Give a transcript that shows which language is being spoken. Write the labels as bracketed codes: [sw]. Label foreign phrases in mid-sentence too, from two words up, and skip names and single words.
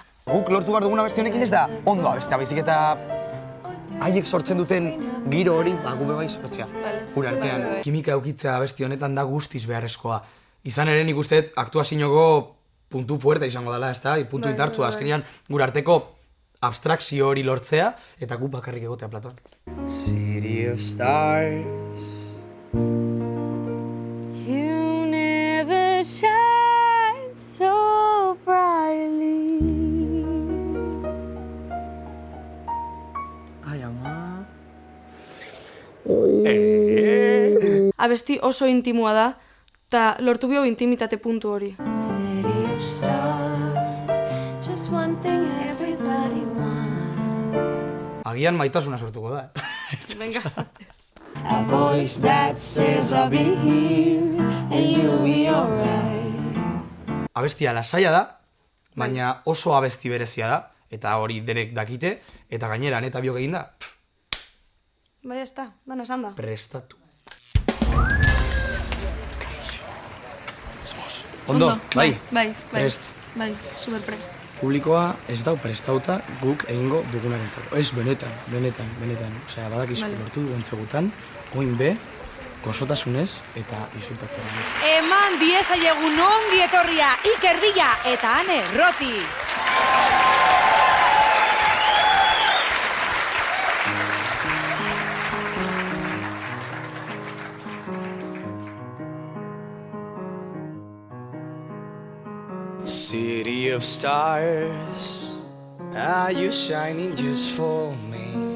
[eu] Guk lortu behar duguna beste honekin ez da ondo abestea, baizik eta haiek sortzen duten giro hori, gube bai sortzea. Gure artean, kimika eukitzea abesti honetan da guztiz beharrezkoa. Izan ere nik usteet aktuazinoko puntu fuerte izango dela, ez da? Puntu indartzua, azkenean gure arteko abstrakzio hori lortzea, eta gu bakarrik egotea platoan. [en] City of stars. You never shine so brightly. [eu] Ai, ama. Abesti oso intimua da, eta lortu bio intimitate puntu hori. [en] City of stars, just one thing everybody wants. [eu] Agian maitasuna sortuko da, Venga. [en] A voice that says I'll be here and you'll be alright. [eu] Abestia lasaia da, baina oso abesti berezia da, eta hori denek dakite, eta gainera eta biok egin da, Bai, ez da, dana esan da. prestatu. Ondo, bai, Bai, prest. Bai, super prest. Publikoa ez dau prestauta guk egingo dugunarentzako. Ez, benetan. Osea, badakizu lortu dugu entzegutan, oin be, gozotasunez eta disfrutatzen. Eman diezaiegun ongi etorria Iker Villa eta Ane Rothi. [en] City of stars, are you shining just for me?